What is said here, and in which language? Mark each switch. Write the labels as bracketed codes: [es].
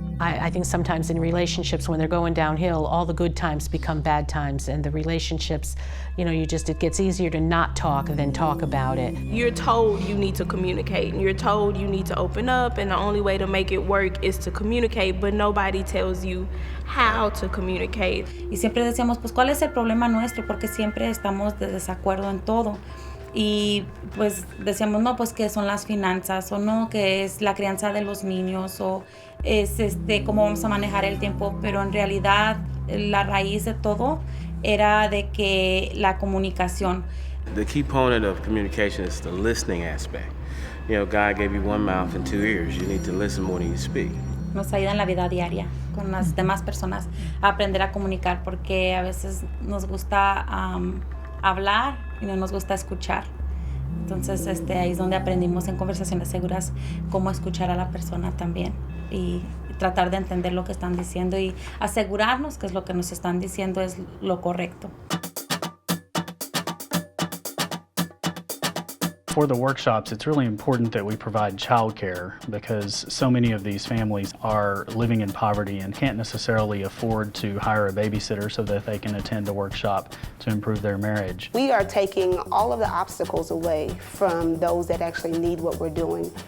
[en] I think sometimes in relationships, when they're going downhill, all the good times become bad times, and the relationships, it gets easier to not talk than talk about it. You're told you need to communicate, and you're told you need to open up, and the only way to make it work is to communicate, but nobody tells you how to communicate. [es] Y siempre decíamos, pues, ¿cuál es el problema nuestro? Porque siempre estamos de desacuerdo en todo. Y pues decíamos, no, pues que son las finanzas, o no, que es la crianza de los niños, o es cómo vamos a manejar el tiempo, pero en realidad la raíz de todo era de que la comunicación. [en] The key component of communication is the listening aspect. God gave you one mouth and 2 ears. You need to listen more than you speak. [es] Nos ayuda en la vida diaria con las demás personas a aprender a comunicar, porque a veces nos gusta hablar y no nos gusta escuchar. Entonces ahí es donde aprendimos en Conversaciones Seguras cómo escuchar a la persona también y tratar de entender lo que están diciendo y asegurarnos que es lo que nos están diciendo es lo correcto. [en] For the workshops, it's really important that we provide childcare because so many of these families are living in poverty and can't necessarily afford to hire a babysitter so that they can attend a workshop to improve their marriage. We are taking all of the obstacles away from those that actually need what we're doing.